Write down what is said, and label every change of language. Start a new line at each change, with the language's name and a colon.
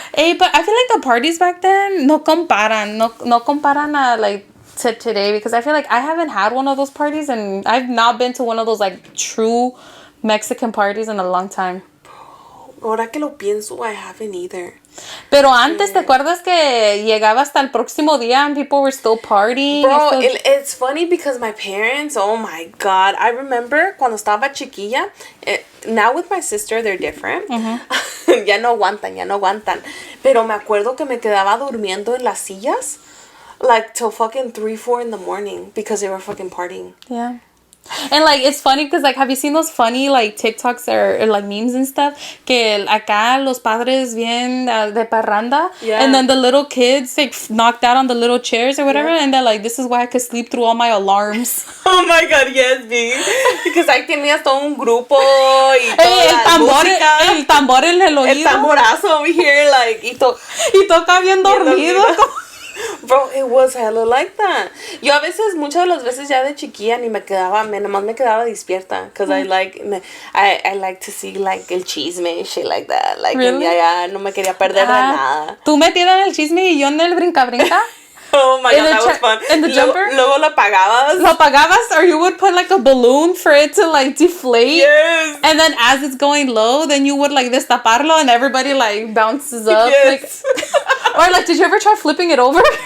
English: Hey, but I feel like the parties back then
Spanish: no comparan a
English: like to today, because I feel like I haven't had one of those parties, and I've not been to one of those like true Mexican parties in a long time.
Spanish: Ahora que lo pienso,
English: I haven't either.
Spanish: Pero antes, ¿te acuerdas que llegaba hasta el próximo día
English: and people were still partying? Bro, it's funny because my parents, oh my God. I remember
Spanish: cuando estaba chiquilla,
English: now with my sister, they're different.
Spanish: Ya no aguantan. Pero me acuerdo que me quedaba durmiendo en las sillas
English: like till fucking 3-4 in the morning because they were fucking partying. Yeah. And like it's funny because like have you seen those funny like TikToks or like memes and stuff
Spanish: que acá los padres bien de parranda
English: and then the little kids like knocked out on the little chairs or whatever and they're like, this is why I could sleep through all my alarms. Oh my god, yes, B.
Spanish: Because ahí tenías todo un grupo y toda música. El tambor en el oído.
English: El tamborazo over here like y
Spanish: toca bien dormido.
English: Bro, it was hella like that.
Spanish: Yo a veces, muchas de las veces ya de chiquilla ni me quedaba, nomás me quedaba despierta.
English: Because I like to see like el chisme and shit like that. Like, really?
Spanish: Ya no me quería perder de nada. ¿Tú metida en el chisme y yo en el brinca-brinca?
English: Oh my god, that was fun. In the jumper?
Spanish: Luego lo apagabas. Lo apagabas,
English: or you would put like a balloon for it to like deflate. Yes. And then as it's going low, then you would like destaparlo and everybody like bounces up. Yes. Like, or like, did you ever try flipping it over?